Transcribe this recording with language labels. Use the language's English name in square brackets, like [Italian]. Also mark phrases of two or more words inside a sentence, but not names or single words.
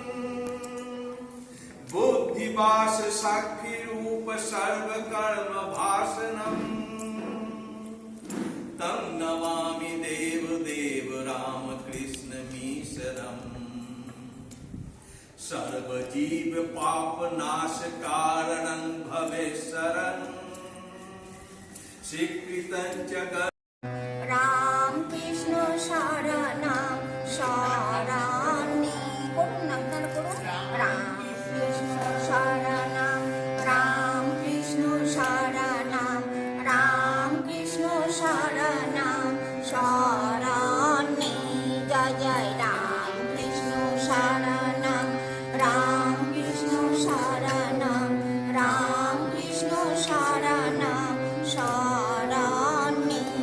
[Sanskrit] बुद्धिवास साक्षी रूप सर्वकर्म भाषणम् तं नमामि देवदेव रामकृष्णमीश्वरम् सर्वजीव पाप नाश कारणं भवेश्वरम् स्वीकृतं च রাম কৃষ্ণ শরণম [Bangla] শরণে করুন না আপনারা করুন [Sanskrit] রাম কৃষ্ণ শরণম রাম কৃষ্ণ শরণম রাম কৃষ্ণ শরণম শরণে জয় জয় রাম কৃষ্ণ শরণম রাম কৃষ্ণ শরণম রাম কৃষ্ণ শরণম শরণে